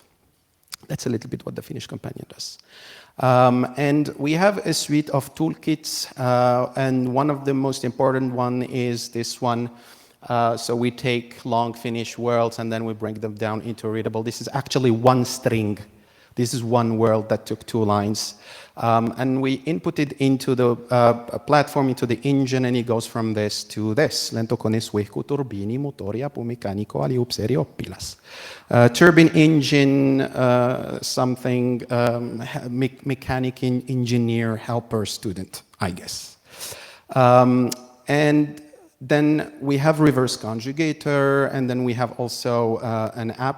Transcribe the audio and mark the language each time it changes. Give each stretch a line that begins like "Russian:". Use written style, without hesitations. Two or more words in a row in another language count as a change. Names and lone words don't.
English: That's a little bit what the Finnish companion does. And we have a suite of toolkits, and one of the most important one is this one. So we take long Finnish words and then we bring them down into readable. This is actually one string. This is one word that took 2 lines. And we input it into the platform, into the engine, and it goes from this to this.
Finnish: Lentokone, suihku, turbiini, motori, apumekaaniko, aliupseeri, oppilas.
English: Turbine engine, something, mechanic engineer, helper, student, I guess. And then we have reverse conjugator, and then we have also an app.